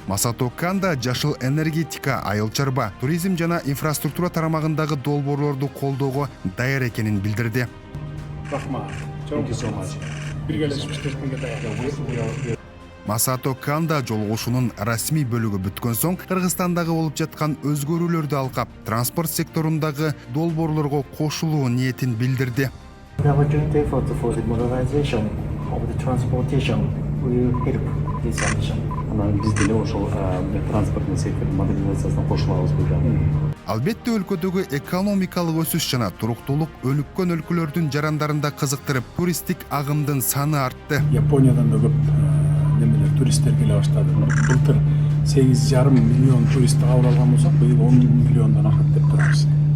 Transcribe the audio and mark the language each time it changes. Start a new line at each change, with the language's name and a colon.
Kyrgyz: Масато Канда жашыл энергетика, айыл чарба, туризм жана инфраструктура тармагындагы долбоорлорду колдоого даяр экенин билдирди. Рахмат. Биргелешип даяр. Масато Канда жолугушуунун расмий бөлүгү бүткөн соң Кыргызстандагы болуп жаткан өзгөрүүлөрдү алкап, транспорт секторундагы долбоорлорго кошулуу ниетин билдирди.
English: The opportunity for the modernization of the transportation will help this ambition.
Kyrgyz: Биз деле ошол транспорттун сектордун модернизациясына кошулабыз бул жагы. Албетте өлкөдөгү экономикалык өсүш жана туруктуулук өнүккөн өлкөлөрдүн жарандарында кызыктырып, туристтик агымдын саны артты. Япониядан да көп немелер туристтер келе баштады. Былтыр 8,5 миллион турист кабыл алган болсок, быйыл 10 миллиондон ашат деп турабыз.